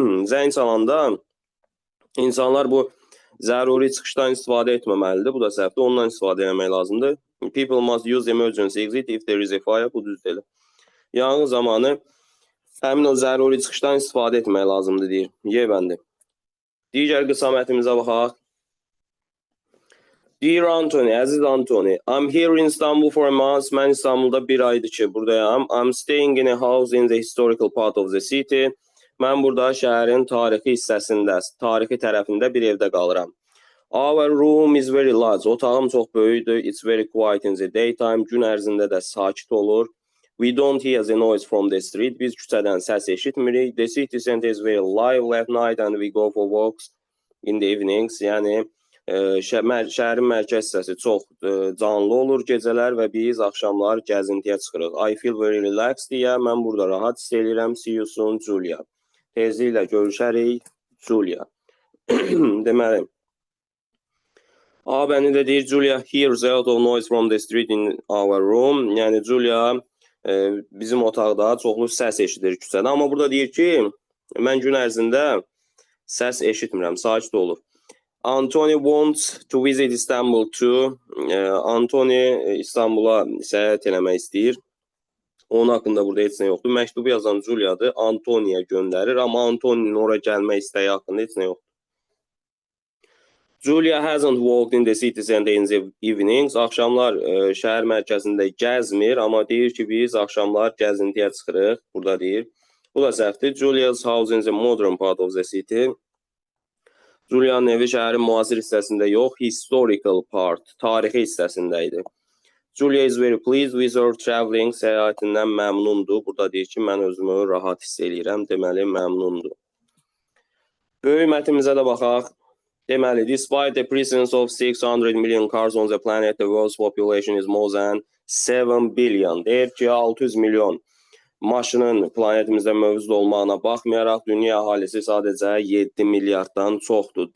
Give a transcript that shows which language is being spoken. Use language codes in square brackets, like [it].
[az] Zəng çalanda insanlar bu zəruri çıxışdan istifadə etməməlidir. Bu da səhvdir. Ondan istifadə etmək lazımdır. [en] People must use the emergency exit if there is a fire. [az] Bu düz deyil. Yanğın zamanı həmin o zəruri çıxışdan istifadə etmək lazımdır deyir. Y bəndi. Digər qısa mətnimizə baxaq. [en] Dear Anthony, [az] əziz Anthony, [en] I'm here in Istanbul for a month. [az] Mən İstanbulda bir aydır ki, buradayam. [en] I'm staying in a house in the historical part of the city. [az] Mən burada şəhərin tarixi hissəsində, tarixi tərəfində bir evdə qalıram. [en] Our room is very large. [az] Otağım çox böyükdür. [en] It's very quiet in the daytime. [az] Gün ərzində də sakit olur. [en] We don't hear the noise from the street. [az] Biz küçədən səs eşitmirik. [en] The city center is very lively at night and we go for walks in the evenings. [az] Yəni, şəhərin mərkəz hissəsi çox canlı olur gecələr və biz axşamlar gəzintiyə çıxırıq. [en] I feel very relaxed [az] deyə mən burada rahat hiss edirəm. [en] See you soon, Julia. [az] Tezliklə görüşərik, Julia. Deməli, A bəndi də deyir, [en] Julia hears a lot of noise from the street in our room. [az] Yəni, Julia bizim otaqda çoxlu səs eşidir küçədə. Amma burada deyir ki, mən gün ərzində səs eşitmirəm, sakit olur. [en] Anthony wants to visit Istanbul too. [az] Anthony İstanbula səyahət eləmək istəyir. Onun haqqında burada heç nə yoxdur. Məktubu yazan Julia'dır, Antoniya göndərir, amma Antoninin ora gəlmək istəyi haqqında heç nə yoxdur. [en] Julia hasn't walked in the city center in the evenings. [az] Axşamlar şəhər mərkəzində gəzmir, amma deyir ki, biz axşamlar gəzintiyə çıxırıq. Burada deyir. Bu da səhvdir. [en] Julia's house in the modern part of the city. [az] Julia'nın evi şəhərin müasir hissəsində yox, [en] historical part, [az] tarixi hissəsində idi. [en] Julia is very pleased with her traveling, [az] səyahətindən məmnundur. Burada deyir ki, mən özümü rahat hiss eləyirəm, deməli məmnundur. Böyük mətnimizə də baxaq. [en] Deməli, despite the presence of 600 million cars on the planet, the world's population is more than 7 billion. [az] Deyir ki, 600 milyon maşının planetimizdə mövcud olmağına baxmayaraq, dünya əhalisi sadəcə 7 milyarddan çoxdur.